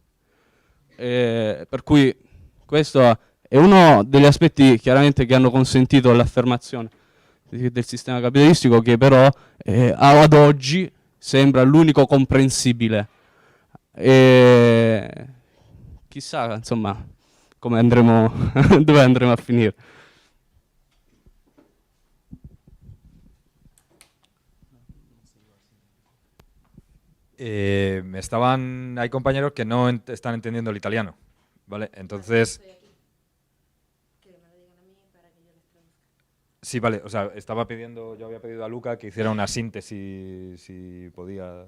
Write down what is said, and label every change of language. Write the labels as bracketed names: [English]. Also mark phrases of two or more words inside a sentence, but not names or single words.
[Italian] Per cui questo è uno degli aspetti chiaramente che hanno consentito l'affermazione del sistema capitalistico, che però ad oggi sembra l'unico comprensibile. Chissà, insomma, come andremo, dove andremo a finire. [Spanish] Hay compañeros que no están entendiendo el italiano, ¿vale? Entonces... Sí, vale, o sea, yo había pedido a Luca que hiciera una síntesis, si podía...